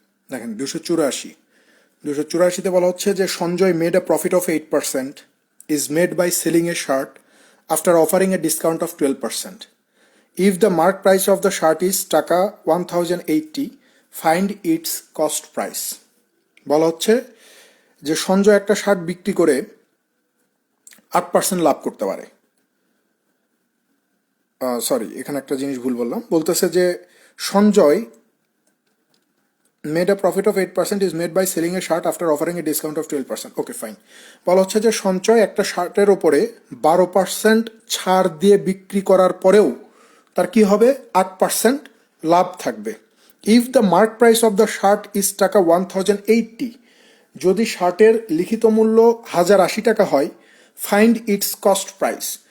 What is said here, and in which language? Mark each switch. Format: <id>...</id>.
<bn>দেখেন 284 বলা হচ্ছে যে</bn> <en>Sanjay made a profit of 8% is made by selling a shirt after offering a discount of 12%. If the mark price of the shirt is taka 1080, find its cost price.</en> <bn>বলা হচ্ছে যে সঞ্জয় একটা শার্ট বিক্রি করে 8% লাভ করতে পারে। সরি, এখানে একটা জিনিস ভুল বললাম। বলতেছে যে</bn> <en>Sanjay made a profit of 8% is made by selling a shirt after offering a discount of 12%. Okay fine.</en> <bn>বলা হচ্ছে যে সঞ্চয় একটা শার্টের ওপরে 12% ছাড় দিয়ে বিক্রি করার পরেও তার কি হবে, 8% লাভ থাকবে।</bn> <en>if the mark price of the shirt is taka 1080,</en> <bn>যদি শার্টের লিখিত মূল্য 1080 টাকা হয়,</bn> <en>Find its cost price.</en>